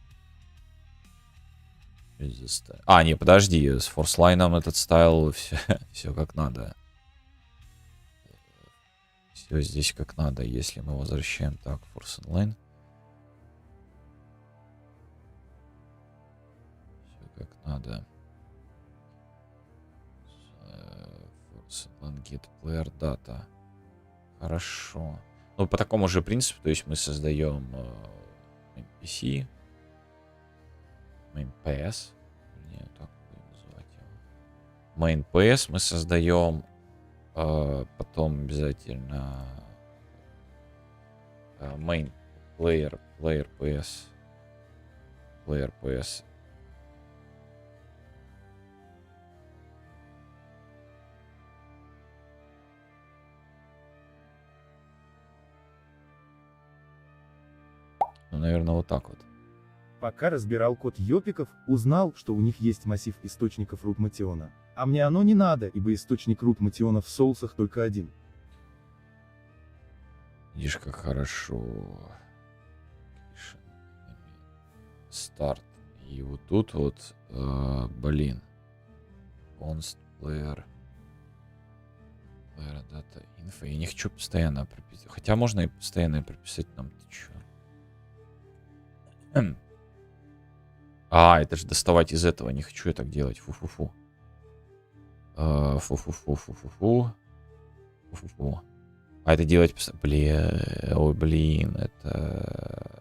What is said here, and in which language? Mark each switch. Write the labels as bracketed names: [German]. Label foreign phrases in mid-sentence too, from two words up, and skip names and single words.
[Russian] Не, подожди, с форслайном этот стайл все как надо. Все здесь как надо, если мы возвращаем так, [English] force inline. [Russian] Все как надо. [English] Force inline get player data. [Russian] Хорошо. Ну, по такому же принципу, то есть мы создаем NPC, [English] main PS, [Russian] не так будем называть его. [English] Main PS [Russian] мы создаем, потом обязательно [English] main player PS, [Russian] Ну, наверное, вот так вот. Пока разбирал код ёпиков, узнал, что у них есть массив источников [English] root motion. [Russian] А мне оно не надо, ибо источник [English] root motion [Russian] в соусах только один. Видишь, как хорошо. Старт. И вот тут вот, блин. [English] Const player data info. [Russian] Я не хочу постоянно прописать. Хотя можно и постоянно прописать нам. Ты чё? Это же доставать из этого. Не хочу я так делать. Фу-фу-фу. Фу-фу-фу. А это делать... Блин, это...